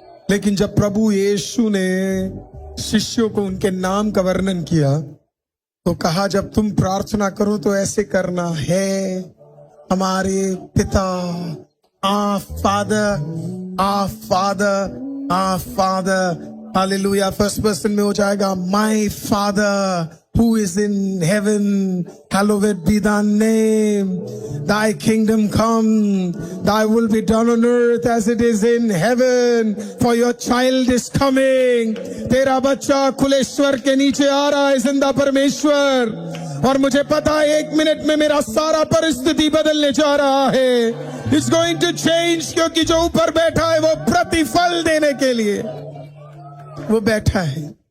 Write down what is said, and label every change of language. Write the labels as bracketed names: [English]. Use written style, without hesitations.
[Hindi] लेकिन जब प्रभु यीशु ने शिष्यों को उनके नाम का वर्णन किया तो कहा, जब तुम प्रार्थना करो तो ऐसे करना है, हमारे पिता, [English] our Father, our Father, our Father. Hallelujah. First person [Hindi] में हो जाएगा, [English] my Father who is in heaven, hallowed be thy name. Thy kingdom come, thy will be done on earth as it is in heaven. For your child is coming. [Hindi] तेरा बच्चा खुलेश्वर के नीचे आ रहा है, जिंदा परमेश्वर। और मुझे पता है 1 मिनट में मेरा सारा परिस्थिति बदलने जा रहा है। [English] It's going to change, [Hindi] क्योंकि जो ऊपर बैठा है वो प्रतिफल देने के लिए वो बैठा है।